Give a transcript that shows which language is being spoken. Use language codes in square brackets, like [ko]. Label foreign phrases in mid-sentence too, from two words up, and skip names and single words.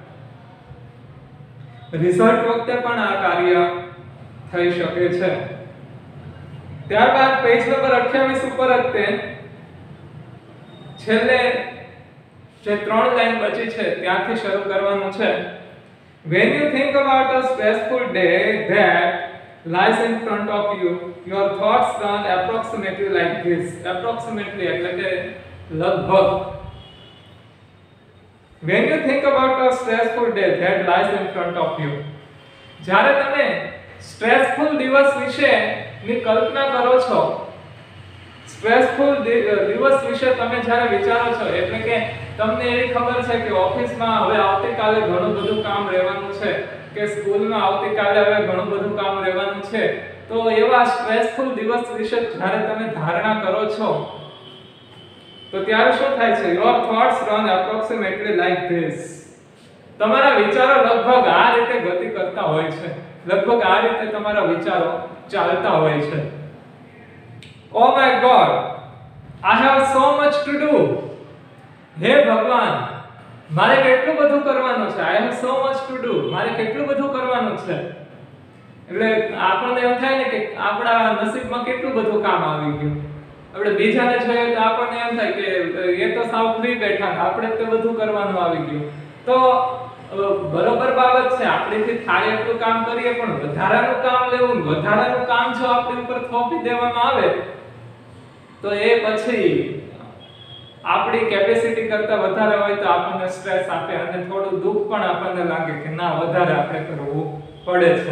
[gu] રિઝલ્ટ વખતે પણ આ કાર્ય થઈ શકે છે. ત્યારબાદ પેજ નંબર 28 ઉપર જ તે છેલ્લે જે 3 લાઈન બચી છે ત્યાંથી શરૂ કરવાનું છે. [en] When you think about a stressful day that lies in front of you, your thoughts run approximately like this. [gu] Approximately એટલે કે લગભગ. [en] When you think about a stressful day that lies in front of you, [gu] જ્યારે તમે સ્ટ્રેસફુલ દિવસ વિશેની કલ્પના કરો છો, સ્ટ્રેસફુલ દિવસ વિશે તમે જ્યારે વિચારો છો, એટલે કે તમને એવી ખબર છે કે ઓફિસમાં હવે આવતીકાલે ઘણું બધું કામ રહેવાનું છે, કે સ્કૂલમાં આવતીકાલે હવે ઘણું બધું કામ રહેવાનું છે, તો એવા સ્ટ્રેસફુલ દિવસ વિશે જ્યારે તમે ધારણા કરો છો તો ત્યારે શું થાય છે? [en] Your thoughts run approximately like this. [gu] તમારા વિચારો લગભગ આ રીતે ગતિ કરતા હોય છે, લગભગ આ રીતે તમારા વિચારો ચાલતા હોય છે. [en] Oh my God, I have so much to do. [gu] હે ભગવાન, મારે કેટલું બધું કરવાનું છે. [en] I have so much to do. [gu] મારે કેટલું બધું કરવાનું છે. એટલે આપણને એમ થાય ને કે આપણા નસીબમાં કેટલું બધું કામ આવી ગયું. આપણે બીજાને જોઈએ તો આપણને એમ થાય કે એ તો સાવ ફ્રી બેઠા, આપણે તો બધું કરવાનું આવી ગયું. તો બરોબર બાબત છે, આપણેથી થાય એટલું કામ કરીએ, પણ વધારાનું કામ લેવું, વધારાનું કામ જો આપણી ઉપર થોપી દેવામાં આવે તો એ પછી આપણી કેપેસિટી કરતા વધારે હોય તો આપણને સ્ટ્રેસ આપે અને થોડું દુઃખ પણ આપણને લાગે કે ના વધારે આપણે કરવું પડે છે.